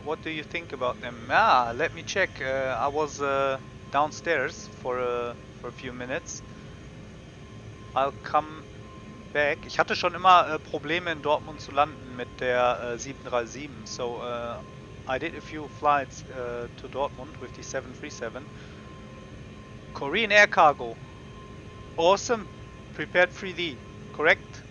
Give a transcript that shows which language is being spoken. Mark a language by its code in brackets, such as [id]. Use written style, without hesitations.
[en] What do you think about them? Let me check. I was downstairs for a few minutes. I'll come back. [de] Ich hatte schon immer Probleme in Dortmund zu landen mit der 737. [en] So I did a few flights to Dortmund with the 737. Korean air cargo. Awesome. Prepared 3D. Correct?